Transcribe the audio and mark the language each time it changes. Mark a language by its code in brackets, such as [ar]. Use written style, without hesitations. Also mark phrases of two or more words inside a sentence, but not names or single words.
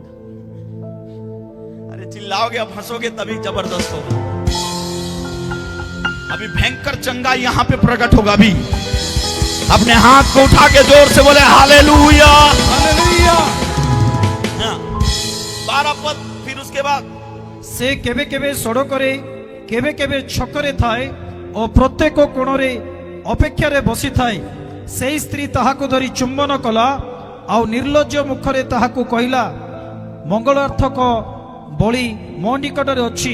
[hi] अरे चिल्लाओगे, अब हंसोगे तभी जबरदस्त होगा। अभी भयंकर चंगा यहां पे प्रकट होगा। अभी अपने हाथ को उठा के जोर से बोले हालेलुया, ହାଲେଲୁୟା। 12 पद। फिर उसके बाद [or] ସେ କେବେ କେବେ ସଡ଼କରେ, କେବେ କେବେ ଛକରେ ଥାଏ ଓ ପ୍ରତ୍ୟେକ କୋଣରେ ଅପେକ୍ଷାରେ ବସିଥାଏ। ସେହି ସ୍ତ୍ରୀ ତାହାକୁ ଧରି ଚୁମ୍ବନ କଲା ଆଉ ନିର୍ଲଜ୍ଜ ମୁଖରେ ତାହାକୁ କହିଲା, ମଙ୍ଗଳାର୍ଥକ ବଳି ମୋ ନିକଟରେ ଅଛି।